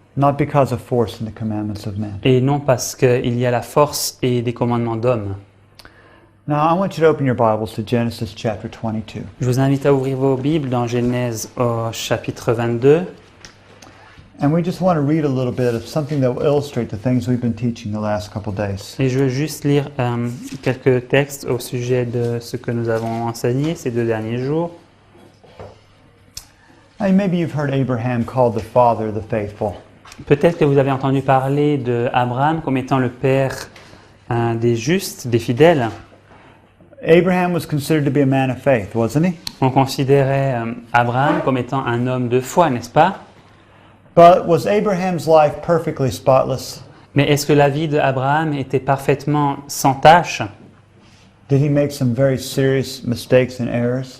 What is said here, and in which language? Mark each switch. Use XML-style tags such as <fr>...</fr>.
<en>Not because of force and the commandments of men.</en> <fr>Et non parce qu'il y a la force et des commandements d'hommes.</fr> <en>Now I want you to open your Bibles to Genesis chapter 22.</en> <fr>Je vous invite à ouvrir vos Bibles dans Genèse au chapitre 22.</fr> <en>And we just want to read a little bit of something that will illustrate the things we've been teaching the last couple days.</en> <fr>Et je veux juste lire quelques textes au sujet de ce que nous avons enseigné ces 2 derniers jours.</fr> <en>Hey, maybe you've heard Abraham called the father of the faithful.</en> <fr>Peut-être que vous avez entendu parler d'Abraham comme étant le père des justes, des fidèles.</fr> <en>Abraham was considered to be a man of faith, wasn't he?</en> <fr>On considérait Abraham comme étant un homme de foi, n'est-ce pas?</fr> <en>But was Abraham's life perfectly spotless?</en> <fr>Mais est-ce que la vie d'Abraham était parfaitement sans tache?</fr> <en>Did he make some very serious mistakes and errors?</en>